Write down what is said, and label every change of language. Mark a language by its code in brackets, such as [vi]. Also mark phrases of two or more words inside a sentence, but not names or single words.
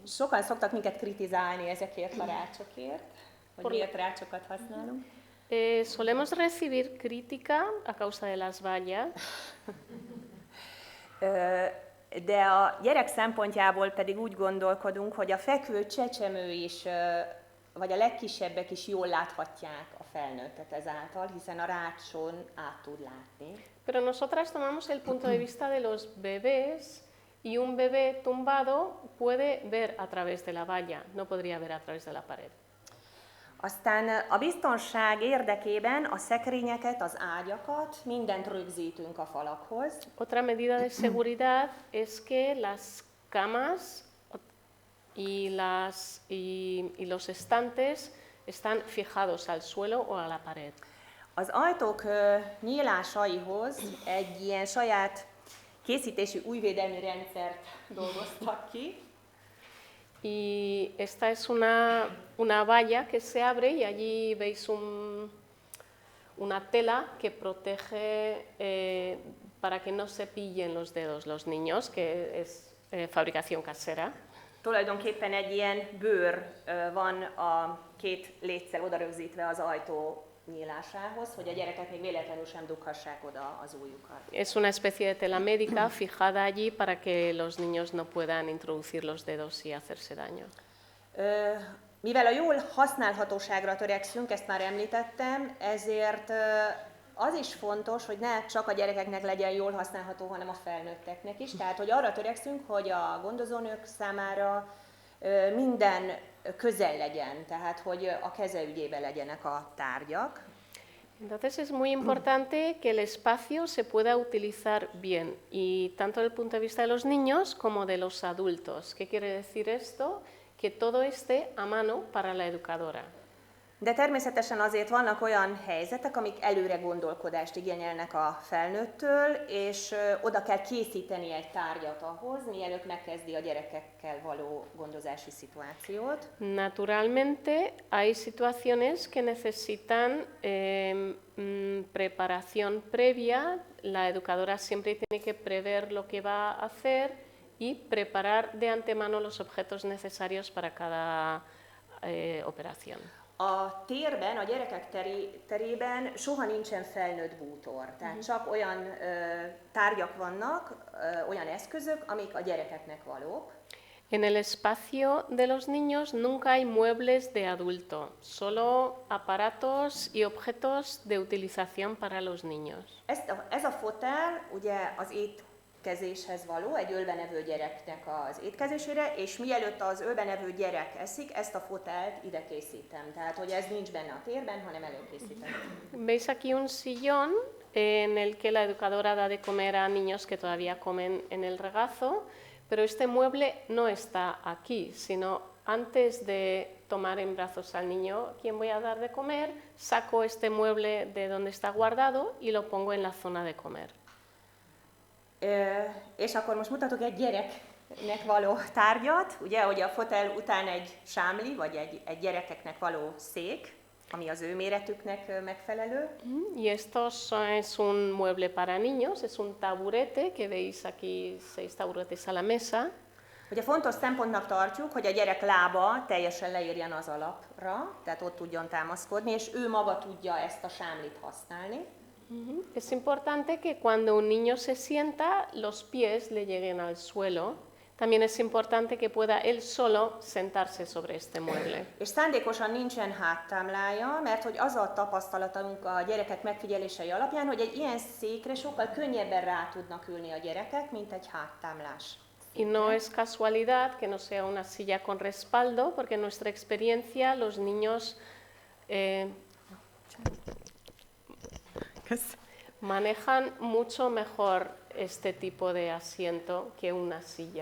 [hu] Sokan szoktak minket kritizálni ezekért a rácsokért, hogy miért rácsokat használunk. [es] Solemos recibir crítica a causa de las vallas. [hu] De a gyerek szempontjából pedig úgy gondolkodunk, hogy a fekvő csecsemő is, vagy a legkisebbek is jól láthatják a felnőttet ezáltal, hiszen a rácson át tud látni. [es] Pero nosotras tomamos el punto de vista de los bebés y un bebé tumbado puede ver a través de la valla, no podría ver a través de la pared. [hu] Aztán a biztonság érdekében a szekrényeket, az ágyakat, mindent rögzítünk a falakhoz. [es] Otra medida de seguridad es que las camas y los estantes están fijados al suelo o a la pared. [hu] Az ajtók nyílásaihoz egy ilyen saját készítésű újvédelmi rendszert dolgoztak ki. [es] Y esta es una valla que se abre y allí veis una tela que protege para que no se pillen los dedos los niños, que es fabricación casera. [hu] Tulajdonképpen egy ilyen bőr van a két létszel oda rögzítve az ajtó nyílásához, hogy a gyerekek még véletlenül sem dughassák oda az ujjukat. [es] Es una especie de tela médica fijada allí para que los niños no puedan introducir los dedos y hacerse daño. [hu] Mivel a jól használhatóságra törekszünk, ezt már említettem, ezért az is fontos, hogy ne csak a gyerekeknek legyen jól használható, hanem a felnőtteknek is. Tehát, hogy arra törekszünk, hogy a gondozónők számára minden közel legyen, tehát hogy a keze ügyében legyenek a tárgyak. [es] Entonces es muy importante que el espacio se pueda utilizar bien, y tanto desde el punto de vista de los niños como de los adultos. ¿Qué quiere decir esto? Que todo esté a mano para la educadora. [hu] De természetesen azért vannak olyan helyzetek, amik előre gondolkodást igényelnek a felnőttől, és oda kell készíteni egy tárgyat ahhoz, mielőtt megkezdi a gyerekekkel való gondozási szituációt. [es] Naturalmente hay situaciones que necesitan preparación previa. La educadora siempre tiene que prever lo que va a hacer y preparar de antemano los objetos necesarios para cada operación. [hu] A térben, a gyerekek terében soha nincsen felnőtt bútor. Tehát csak olyan tárgyak vannak, olyan eszközök, amik a gyerekeknek valók. [es] En el espacio de los niños nunca hay muebles de adulto, solo aparatos y objetos de utilización para los niños. [hu] Ez a fotel ugye az étkezéshez való, egy ölben evő gyereknek az étkezésére, és mielőtt az ölben evő gyerek eszik, ezt a fotelt ide készítem. Tehát, hogy ez nincs benne a térben, hanem előkészítem. [es] Veis aquí un sillón en el que la educadora da de comer a niños que todavía comen en el regazo, pero este mueble no está aquí, sino antes de tomar en brazos al niño a quien voy a dar de comer, saco este mueble de donde está guardado y lo pongo en la zona de comer. [hu] És akkor most mutatok egy gyereknek való tárgyat, ugye, hogy a fotel után egy sámli, vagy egy gyerekeknek való szék, ami az ő méretüknek megfelelő. [es] Y esto es un mueble para niños, es un taburete, que veis aquí 6 taburetes a la mesa. [hu] Ugye fontos szempontnak tartjuk, hogy a gyerek lába teljesen leérjen az alapra, tehát ott tudjon támaszkodni, és ő maga tudja ezt a sámlit használni. [es] Es importante que cuando un niño se sienta, los pies le lleguen al suelo. También es importante que pueda él solo sentarse sobre este mueble. [hu] És szándékosan nincsen háttámlája, mert hogy az a tapasztalatunk a gyerekek megfigyelései alapján, hogy egy ilyen székre sokkal könnyebben rá tudnak ülni a gyerekek, mint egy háttámlás. [es] Y no es casualidad que no sea una silla con respaldo, porque en nuestra experiencia los niños manejan mucho mejor este tipo de asiento que una silla.